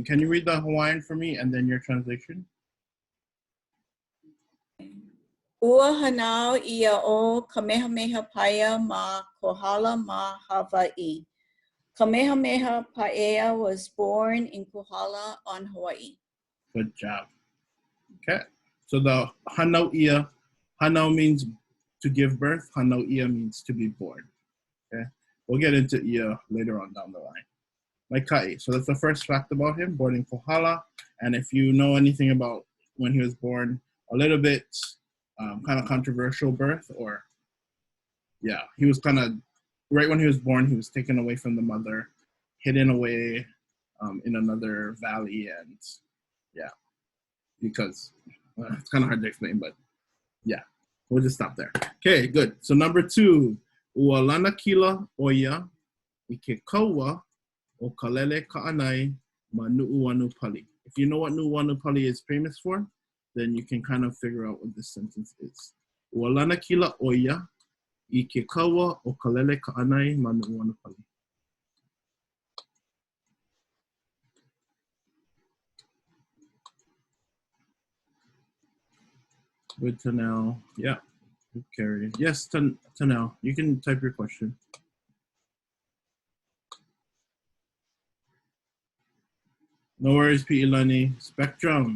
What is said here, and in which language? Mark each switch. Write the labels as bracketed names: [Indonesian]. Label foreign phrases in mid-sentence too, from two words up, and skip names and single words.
[English] Can you read the Hawaiian for me and then your translation? [Hawaiian] Ua hanau ia o Kamehameha Paia ma Kohala ma Hawaiʻi. [English] Kamehameha Paia was born in Kohala on Hawaii. Good job. Okay. So the [Hawaiian] hanau ia, [English] hanau means to give birth. [Hawaiian] Hanau ia [English] means to be born. Okay. We'll get into ia later on down the line. Maikai. So that's the first fact about him, born in Kohala. And if you know anything about when he was born, a little bit kind of controversial birth, or yeah, he was kind of, right when he was born, he was taken away from the mother, hidden away in another valley, and yeah, because it's kind of hard to explain, but yeah, we'll just stop there. Okay, good. So number 2, [Hawaiian] ua lana kila oia I ke kaua o kalele ka'anai ma nu'uanu pali. [English] If you know what nu'uanu pali is famous for, then you can kind of figure out what this sentence is. [Hawaiian] Ua lana kila oia I ke kaua o kalele ka'anai ma nu'uanu pali. [English] Good to know. Yeah, good carry. Yes, to know. You can type your question. No worries, P. Ilani. Spectrum.